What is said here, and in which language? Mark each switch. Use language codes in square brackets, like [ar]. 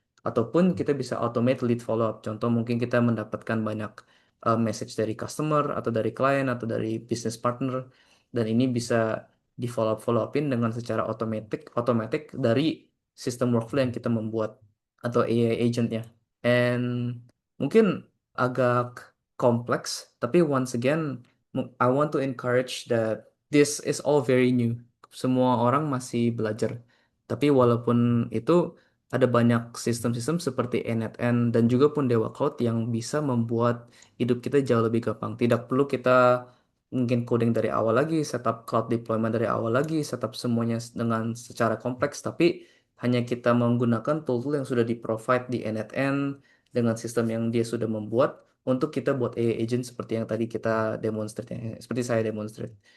[id] Ataupun kita bisa automate lead follow up. Contoh mungkin kita mendapatkan banyak message dari customer atau dari klien atau dari business partner dan ini bisa di follow upin dengan secara otomatis dari sistem workflow yang kita membuat atau AI agentnya. [en] And [id] mungkin agak kompleks, tapi [en] once again, I want to encourage that this is all very new. [id] Semua orang masih belajar. Tapi walaupun itu ada banyak sistem-sistem seperti NetN dan juga pun Dewa Cloud yang bisa membuat hidup kita jauh lebih gampang. Tidak perlu kita mungkin coding dari awal lagi, setup cloud deployment dari awal lagi, setup semuanya dengan secara kompleks, tapi hanya kita menggunakan tool-tool yang sudah di-provide di NetN dengan sistem yang dia sudah membuat untuk kita buat AI agent seperti yang tadi kita demonstrate, seperti saya demonstrate.